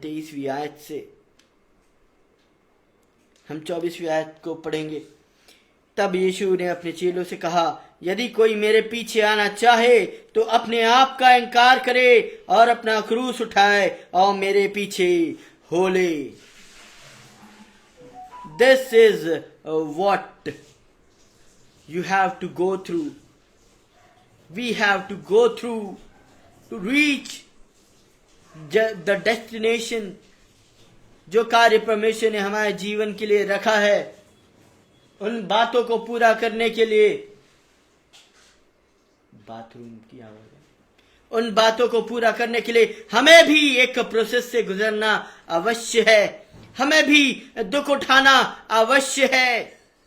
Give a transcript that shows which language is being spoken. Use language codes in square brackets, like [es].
[hi] 23वीं आयत से हम 24वीं आयत को पढ़ेंगे। तब यीशु ने अपने चेलों से कहा, यदि कोई मेरे पीछे आना चाहे तो अपने आप का इनकार करे और अपना क्रूस उठाए और मेरे पीछे हो ले। [en] This is what you have to go through. We have to go through to reach the destination. [hi] जो कार्य परमेश्वर ने हमारे जीवन के लिए रखा है, उन बातों को पूरा करने के लिए, बाथरूम की आवाज है, उन बातों को पूरा करने के लिए हमें भी एक प्रोसेस से गुजरना अवश्य है, हमें भी दुख उठाना अवश्य है।